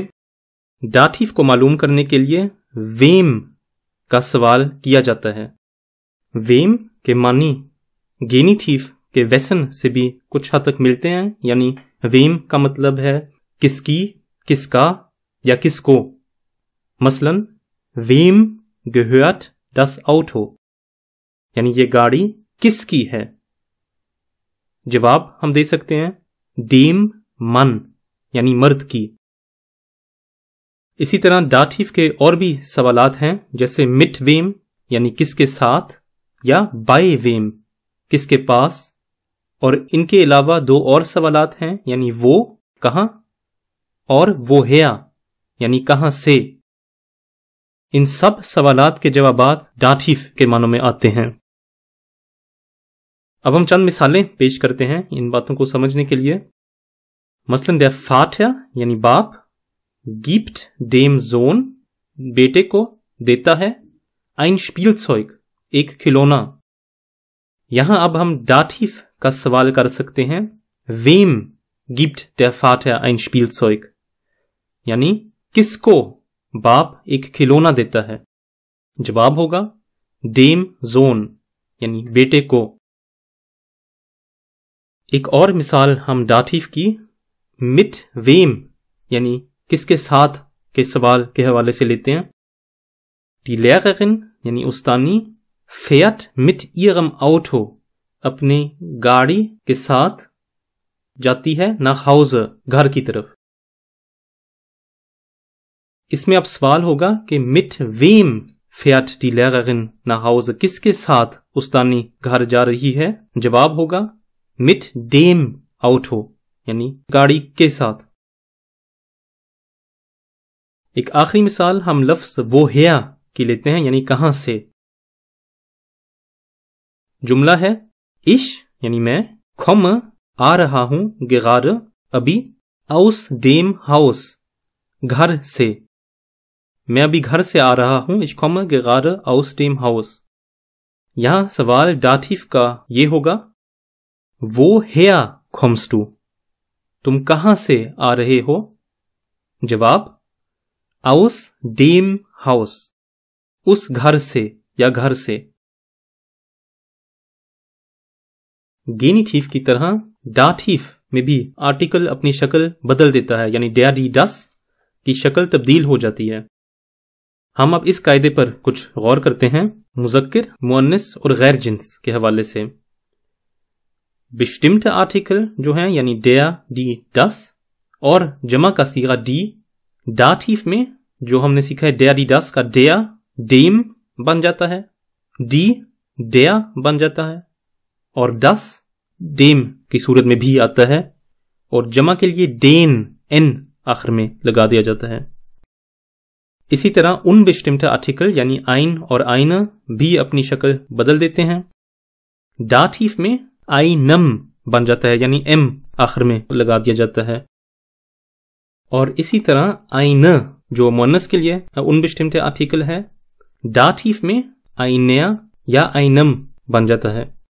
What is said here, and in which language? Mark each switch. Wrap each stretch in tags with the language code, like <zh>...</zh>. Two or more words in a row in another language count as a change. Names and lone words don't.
<ur>داٹیو کو معلوم کرنے کے لیے ویم کا سوال کیا جاتا ہے. ویم کے معنی گینیٹیو کے ویسن سے بھی کچھ حد تک ملتے ہیں، یعنی ویم کا مطلب ہے کس کی، کس کا یا کس کو.</ur> <de>मसलन वेम gehört das Auto,</de> <ur>یعنی یہ گاڑی کس کی ہے. جواب ہم دے سکتے ہیں</ur> <de>dem Mann</de> <ur>یعنی مرد کی. اسی طرح داٹیو کے اور بھی سوالات ہیں، جیسے</ur> <de>mit wem</de> <ur>یعنی کس کے ساتھ، یا</ur> <de>bei wem</de> <ur>کس کے پاس. اور ان کے علاوہ دو اور سوالات ہیں، یعنی وو کہاں اور woher یعنی کہاں سے. ان سب سوالات کے جوابات داٹیو کے معنوں میں آتے ہیں. اب ہم چند مثالیں پیش کرتے ہیں ان باتوں کو سمجھنے کے لیے. مثلاً</ur> <de>der Vater</de> <ur>یعنی باپ</ur> <de>gibt dem Sohn</de> <ur>بیٹے کو دیتا ہے</ur> <de>ein Spielzeug</de> <ur>ایک کھلونا. یہاں اب ہم داٹیو کا سوال کر سکتے ہیں</ur> <de>wem gibt der Vater ein Spielzeug,</de> <ur>یعنی کس کو باپ ایک کھلونا دیتا ہے. جواب ہوگا</ur> <de>dem Sohn</de> <ur>یعنی بیٹے کو. एक और मिसाल हम दाटिव की</ur> <de>mit wem</de> <ur>یعنی کس کے ساتھ کے سوال کے حوالے سے لیتے ہیں.</ur> <de>Die Lehrerin</de> <ur>یعنی استانی</ur> <de>fährt mit ihrem Auto</de> <ur>اپنی گاڑی کے ساتھ جاتی ہے</ur> <de>nach Hause</de> <ur>گھر کی طرف. اس میں اب سوال ہوگا کہ</ur> <de>mit wem fährt die Lehrerin nach Hause,</de> <ur>کس کے ساتھ استانی گھر جا رہی ہے. جواب ہوگا</ur> <de>mit dem Auto</de> <ur>یعنی گاڑی کے ساتھ. ایک آخری مثال ہم لفظ woher کی لیتے ہیں یعنی کہاں سے. جملہ ہے ich یعنی میں komme آ رہا ہوں gerade ابھی</ur> <de>aus dem Haus</de> <ur>گھر سے. میں ابھی گھر سے آ رہا ہوں</ur> <de>ich komme gerade aus dem Haus.</de> <ur>یہاں سوال داتیف کا یہ ہوگا</ur> <de>woher kommst du</de> <ur>تم کہاں سے آ رہے ہو. جواب</ur> <de>aus dem Haus</de> <ur>اس گھر سے یا گھر سے. گینیٹیف کی طرح داتیف میں بھی آرٹیکل اپنی شکل بدل دیتا ہے یعنی</ur> <de>der die das</de> <ur>کی شکل تبدیل ہو جاتی ہے. ہم اب اس قاعدے پر کچھ غور کرتے ہیں مذکر، مؤنث اور غیر جنس کے حوالے سے. bestimmte آرٹیکل جو ہیں یعنی</ur> <de>der die das</de> <ur>اور جمع کا صیغہ die داتیف میں جو ہم نے سیکھا ہے</ur> <de>der die das</de> <ur>کا</ur> <de>der dem</de> <ur>بن جاتا ہے،</ur> <de>die der</de> <ur>بن جاتا ہے اور</ur> <de>das dem</de> <ur>کی صورت میں بھی آتا ہے اور جمع کے لیے den n آخر میں لگا دیا جاتا ہے. اسی طرح ان bestimmte آرٹیکل یعنی ein اور eine بھی اپنی شکل بدل دیتے ہیں. داتیف میں einem بن جاتا ہے یعنی m آخر میں لگا دیا جاتا ہے اور اسی طرح eine جو مؤنث کے لیے ان bestimmte آرٹیکل ہے داتیف میں einer یا einem بن جاتا ہے.</ur>